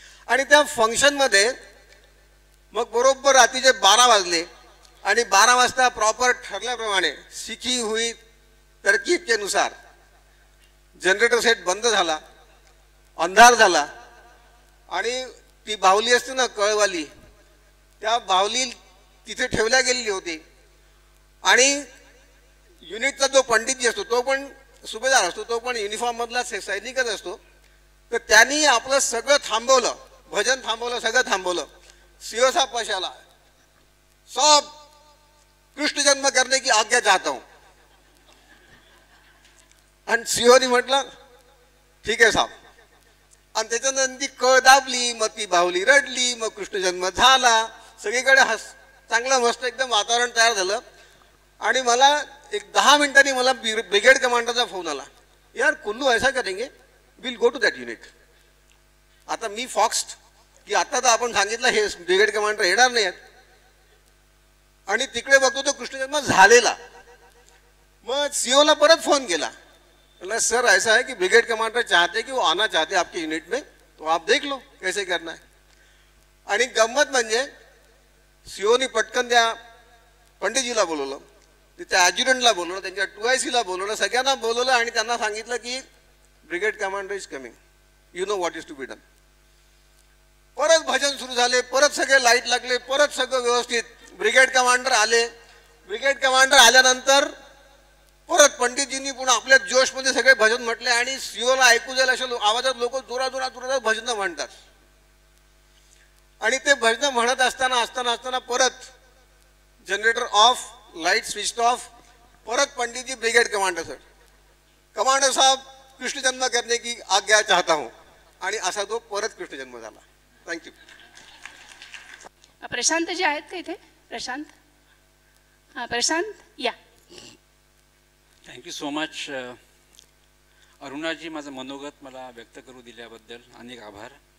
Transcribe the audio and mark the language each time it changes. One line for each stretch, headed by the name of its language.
Marathi: आणि त्या फंक्शनमध्ये मग बरोबर रात्रीचे 12 वाजले आणि 12 वाजता प्रॉपर ठरल्याप्रमाणे
Hindi: सीखी हुई तरकीब के अनुसार
Marathi: जनरेटर सेट बंद झाला, अंधार झाला, आणि ती बाहुली असते ना कळवाली, त्या बाहुली तिथे ठेवल्या गेलेली होती. आणि युनिटचा जो पंडितजी असतो तो पण सुभेदार असतो, तो पण युनिफॉर्म मधला सैनिकच असतो. तर त्यांनी आपलं सगळं थांबवलं, भजन थांबवलं, सगळं थांबवलं.
Hindi: सीओ साहब
Marathi: पास आला,
Hindi: सब कृष्ण जन्म करने की आज्ञा चाहता हूं.
Marathi: आणि सीओनी म्हटलं ठीक आहे साहेब. आणि त्याच्यानंतर ती कळ दाबली, मग ती बाहुली रडली, मग कृष्ण जन्म झाला. सगळीकडे चांगलं मस्त एकदम वातावरण तयार झालं. आणि मला एक 10 मिनिटांनी मला ब्रिगेड कमांडरचा फोन आला,
Hindi: यार कुल्लू ऐसा करेंगे,
English: Will go to that unit.
Marathi: आता मी फॉक्स्ड की आता तर आपण सांगितलं हे ब्रिगेड कमांडर येणार नाही आहेत, आणि तिकडे बघतो तो कृष्ण जन्म झालेला. मग सीओला परत फोन केला, बोला
Hindi: सर ऐसा है कि ब्रिगेड कमांडर चाहते कि वो आना चाहते आपके यूनिट में, तो आप देख लो कैसे करना है.
Marathi: आणि गंमत म्हणजे सीओनी पटकन त्या पंडितजीला बोलवलं, तिथे ॲज्युटंटला बोलवलं, त्यांच्या 2ICला बोलवलं, सगळ्यांना बोलवलं आणि त्यांना सांगितलं की
English: Brigade commander is coming, you know what is to be done.
Marathi: परत भजन सुरू झाले, परत सगळे लाईट लागले, परत सगळं व्यवस्थित. ब्रिगेड कमांडर आले. ब्रिगेड कमांडर आल्यानंतर परत पंडितजींनी पुन्हा आपल्या जोशमध्ये सगळे भजन म्हटले, आणि सीओला ऐकू जाईल अशा आवाजात लोक जोरात भजन म्हणतात. आणि ते भजन म्हणत असताना परत generator off, light switch off.
Hindi: परत पंडितजी ब्रिगेड कमांडर साहब कृष्ण जन्म करने की आज्ञा चाहता हूं.
Marathi: आणि असा तो परत कृष्ण जन्म झाला.
English: Thank you.
Marathi: प्रशांत जे आहेत का इथे? प्रशांत, हां प्रशांत या.
English: thank you so much
Marathi: अरुणाजी, माझं मनोगत मला व्यक्त करू दिल्याबद्दल अनेक आभार.